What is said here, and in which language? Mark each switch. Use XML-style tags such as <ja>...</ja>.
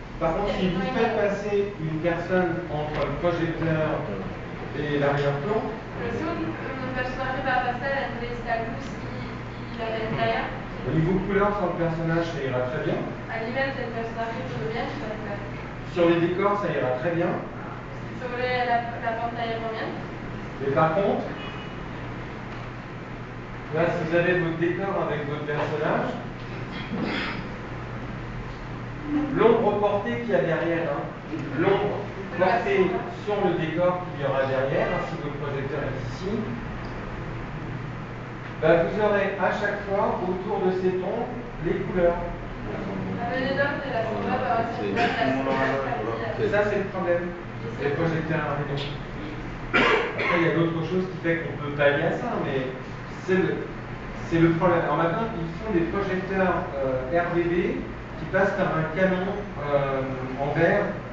<fr>Par contre, si vous faites passer une personne entre le projecteur et l'arrière-plan,</fr> <es>Pero si un personaje va a pasar entre esta luz y la pantalla,</es> <fr>au niveau couleur sur le personnage, ça ira très bien.</fr> <es>a nivel del personaje todo bien,</es> <fr>Sur les décors, ça ira très bien.</fr> <es>sobre la pantalla también.</es> <fr>Mais par contre, là, si vous avez votre décor avec votre personnage, l'ombre portée qu'il y a derrière, l'ombre portée sur le décor qu'il y aura derrière, ainsi que le projecteur est ici, ben, vous aurez à chaque fois autour de cette ombre les couleurs.</fr> <es>Alrededor de la sombra va a ser las</es> <fr>Et ça, c'est le problème des projecteurs à rayon. Après, il y a d'autres choses qui fait qu'on peut pallier à ça, mais c'est le problème. Alors maintenant, ils font des projecteurs RGB qui passent par un canon en verre.</fr>